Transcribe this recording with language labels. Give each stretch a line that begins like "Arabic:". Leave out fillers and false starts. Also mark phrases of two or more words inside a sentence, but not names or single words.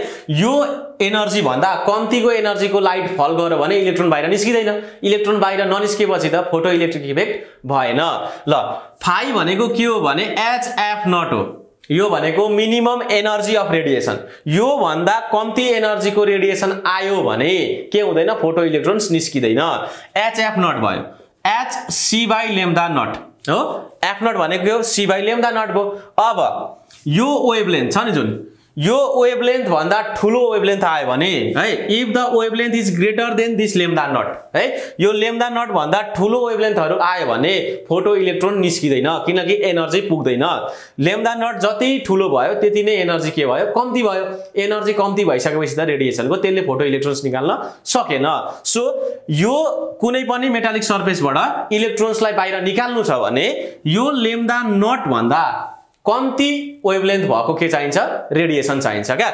Nepali: यो एनर्जी भन्दा कम्तीको एनर्जीको
English: light fall
Nepali: गर्यो भने इलेक्ट्रोन बाहिर निस्किदैन। इलेक्ट्रोन बाहिर ननिस्केपछि त
English: photo electric effect
Nepali: भएन। ल फाइ भनेको के हो भने HF0 हो। यो भनेको
English: minimum energy of radiation.
Nepali: यो भन्दा कम्ती एनर्जीको रेडिएसन आयो भने के हुँदैन,
English: photo electrons
Nepali: निस्किदैन। HF0 भयो, hc/λ0 हो। f0 भनेको c/λ0 भयो। अब यो वेभलेन्थ छ नि जुन, यो वेभलेन्थ भन्दा ठुलो वेभलेन्थ आयो भने है,
English: if the wavelength is greater than this
Nepali: λ0 है, यो λ0 भन्दा ठुलो वेभलेन्थहरु आयो भने
English: photo electron
Nepali: निस्किदैन, किनकि एनर्जी पुग्दैन। λ0 जति ठुलो भयो त्यति नै एनर्जी के भयो, कम्ती भयो। एनर्जी कम्ती भइसकेपछि त रेडिएसनको त्यसले
English: photo electrons
Nepali: निकाल्न सकेन। सो यो कुनै पनि
English: metallic surface
Nepali: इलेक्ट्रोन्सलाई बाहिर निकाल्नु छ भने यो λ0 भन्दा कम्ती वेभलेन्थ भएको के चाहिन्छ, रेडिएसन चाहिन्छ क्या।